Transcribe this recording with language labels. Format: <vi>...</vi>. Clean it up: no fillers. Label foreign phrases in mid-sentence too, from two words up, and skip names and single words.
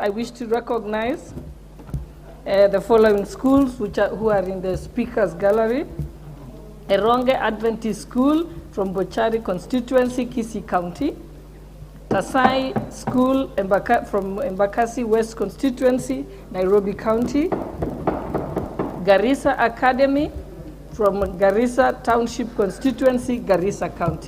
<en>I wish to recognize the following schools who are in the speakers gallery. Eronge Adventist School from Bochari constituency, Kisii County. Tasai School from Embakasi West constituency, Nairobi County. Garissa Academy from Garissa Township constituency, Garissa County.</en>